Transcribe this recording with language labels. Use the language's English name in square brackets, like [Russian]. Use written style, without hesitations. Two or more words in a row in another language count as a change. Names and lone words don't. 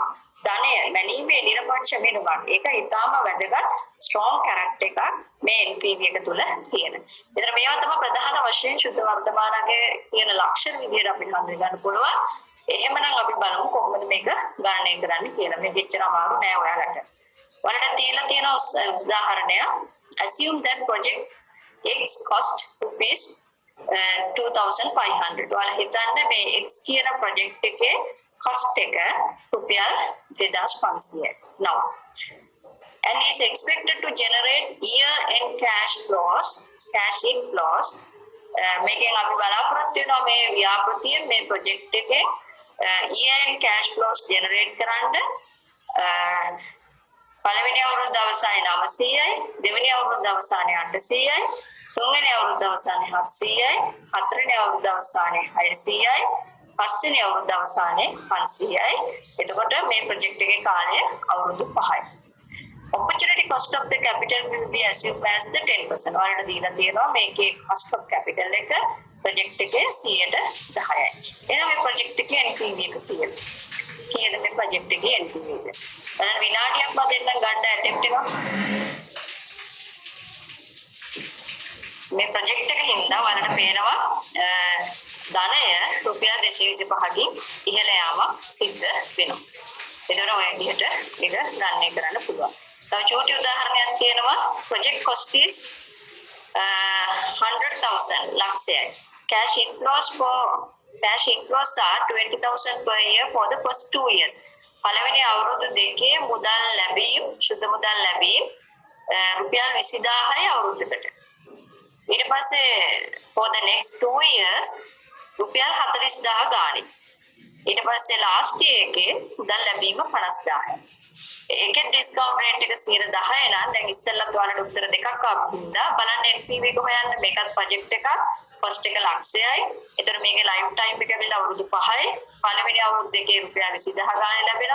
[Sinhala] ධනය මැනීමේ නිරපේක්ෂ මිනුමක්. ඒක ඊටාම වැදගත් [English] strong character [Sinhala] එකක් මේ NPV එක තුල තියෙන. ඒතර මේවා තමයි ප්‍රධාන වශයෙන් ශුද්ධ වර්තමානයේ තියෙන ලක්ෂණ විදිහට අපි හඳුනා ගන්න පුළුවන්. එහෙමනම් අපි බලමු කොහොමද මේක ගණනය කරන්නේ කියලා. මේක එච්චර අමාරු නෑ ඔයාලට. ඔයාලට තියලා තියෙන උදාහරණය [English] assume that project X cost rupees 2500. [Sinhala] ඔයාලා හිතන්නේ මේ X කියන project එකේ cost එක රුපියල් 2500යි. [English] Now and is expected to generate year-end cash inflows. [Sinhala] මේකෙන් අපි බලාපොරොත්තු වෙනවා මේ ව්‍යාපෘතිය මේ ප්‍රොජෙක්ට් එකේ [English] year-end cash flows generate [Sinhala] කරන්න පළවෙනි අවුරුද්ද අවසානයේ 900යි, දෙවෙනි අවුරුද්ද අවසානයේ 800යි, තුන්වෙනි අවුරුද්ද අවසානයේ 700යි, හතරවෙනි අවුරුද්ද අවසානයේ 600යි, පස්වෙනි අවුරුද්ද අවසානයේ 500යි. එතකොට මේ ප්‍රොජෙක්ට් එකේ කාලය අවුරුදු 5යි. [English] Opportunity cost of the capital will be assumed as the 10%. [Sinhala] ඔයාලට දීලා තියෙනවා මේකේ [English] cost of capital [Sinhala] එක ප්‍රොජෙක්ට් එකේ 10%යි. එහෙනම් මේ ප්‍රොජෙක්ට් එකේ NPV එක කීයද? කීයද මේ ප්‍රොජෙක්ට් එකේ NPV එක? බලන්න විනාඩියක් මම දෙන්නම් ගන්න ඇටෙම්ප්ට් එක. මේ ප්‍රොජෙක්ට් එක හින්දා ඔයාලට පේනවා ධනය රුපියල් 225කින් ඉහළ යාමක් සිද්ධ වෙනවා. ඒතර ඔය විදිහට ඒක ගණනය කරන්න පුළුවන්. තව චූටි උදාහරණයක් තියෙනවා. [English] project cost is 100,000 ලක්ෂයයි. cash inflows are 20,000 per year for the first 2 years. [Sinhala] පළවෙනි අවුරුදු දෙකේ මුදල් ලැබීම් සුද්ධ මුදල් ලැබීම් රුපියල් 20000යි අවුරුද්දකට. ඊට පස්සේ [English] for the next 2 years [Sinhala] රුපියල් 40000 ගානේ. ඊට පස්සේ [English] last year [Sinhala] එකේ මුදල් ලැබීම 50000යි. ඒකේ [English] discount rate [Sinhala] එක 10% නම් දැන් ඉස්සෙල්ලත් ඔයාලට උත්තර දෙකක් ආපුන්දා බලන්න NPV එක හොයන්න මේකත් ප්‍රොජෙක්ට් එකක් ෆස්ට් එක ලක්ෂයයි. ඒතර මේකේ [English] life time [Sinhala] එක ඇවිල්ලා අවුරුදු 5යි. පළවෙනි අවුරුදු දෙකේ රුපියල් 20000 ගානේ ලැබෙනවා.